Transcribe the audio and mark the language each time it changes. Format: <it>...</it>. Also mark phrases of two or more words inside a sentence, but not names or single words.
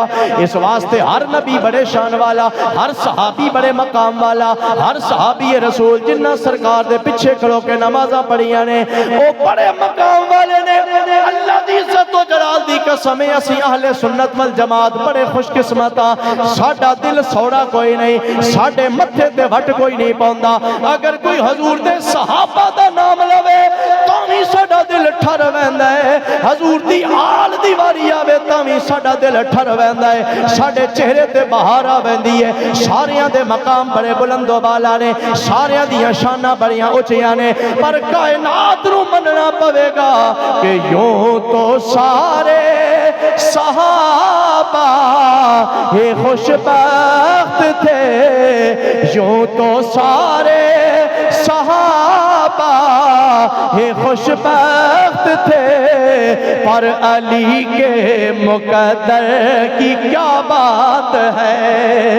<pa>اس واسطے ہر نبی بڑے شان والا, ہر صحابی بڑے مقام والا, ہر صحابی رسول جنہ سرکار دے پیچھے کھڑو کے نمازاں پڑھیاں نے او بڑے مقام والے نے. اللہ دی عزت و جلال دی قسم اسی اہل سنت والجماعت بڑے خوش قسمتاں, ساڈا دل سوڑا کوئی نہیں, ساڈے متھے تے وٹ کوئی نہیں پاوندا. اگر کوئی حضور دے صحابہ دا نام لوے تاں وی ساڈا دل ٹھر ویندا ہے, حضور دی آل دی واری آوے تاں وی ساڈا دل ٹھر ویندا ہے, ساڈے چہرے تے بہار آ ویندی ہے. ساریاں دے مقام بڑے بلند و بالا نے, ساریاں دیاں شاناں بڑیاں اونچیاں نے, پر کائنات نو مننا پوے گا کہ یوں تو سارے</pa> <ur>صحابہ یہ خوش بخت تھے, یوں تو سارے صحابہ یہ خوش بخت تھے, پر علی کے مقدر کی کیا بات ہے.</ur>